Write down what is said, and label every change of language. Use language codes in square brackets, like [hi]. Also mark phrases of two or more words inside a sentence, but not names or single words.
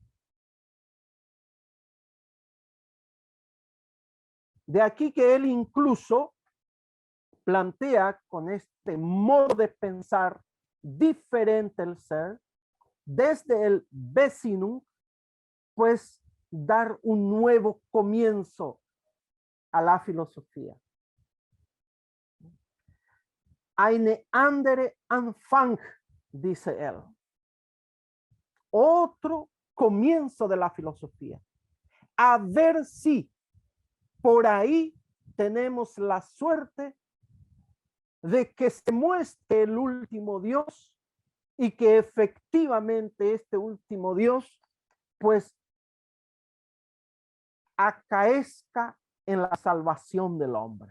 [es] De aquí que él incluso plantea con este modo de pensar diferente el ser, desde el vecinum, pues dar un nuevo comienzo a la filosofía. [de] Eine andere Anfang, [es] dice él. Otro comienzo de la filosofía. A ver si por ahí tenemos la suerte de que se muestre el último Dios y que efectivamente este último Dios pues acaezca en la salvación del hombre.